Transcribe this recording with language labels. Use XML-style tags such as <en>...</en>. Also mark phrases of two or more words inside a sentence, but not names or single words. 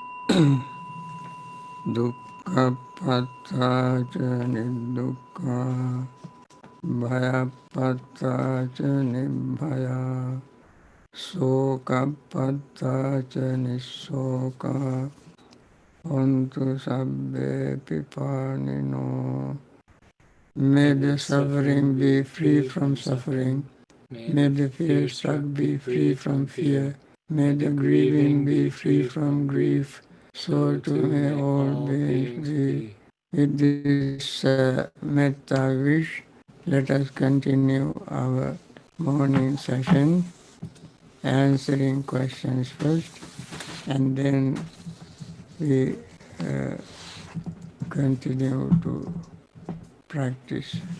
<pi>dukkha patta cha nidukkha, bhaya patta cha nibhaya, soka patta cha nisoka, hontu sabbe pipanino.</pi> <en>May the suffering be free from suffering. May the fear-struck be free from fear. May the grieving be free from grief. So too may all beings be. With this metta wish, let us continue our morning session, answering questions first, and then we continue to practice.</en>